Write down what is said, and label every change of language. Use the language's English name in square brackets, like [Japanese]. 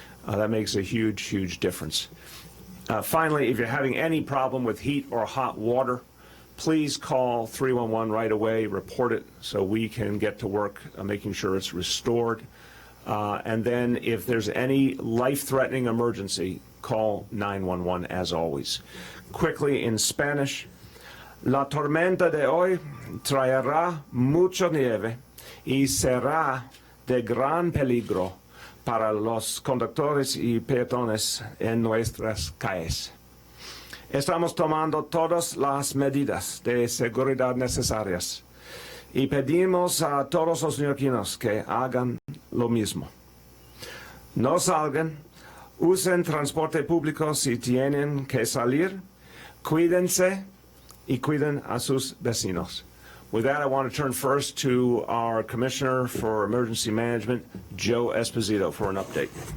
[English] That makes a huge, huge difference. Finally, if you're having any problem with heat or hot water, please call 311 right away, report it so we can get to work making sure it's restored. And then if there's any life-threatening emergency, call 911 as always. Quickly in Spanish, [Spanish] la tormenta de hoy traerá mucha nieve y será de gran peligro para los conductores y peatones en nuestras calles. Estamos tomando todas las medidas de seguridad necesarias y pedimos a todos los neoyorquinos que hagan lo mismo. No salgan, usen transporte público si tienen que salir, cuídense y cuiden a sus vecinos. [English] With that, I want to turn first to our Commissioner for Emergency Management, Joe Esposito, for an update.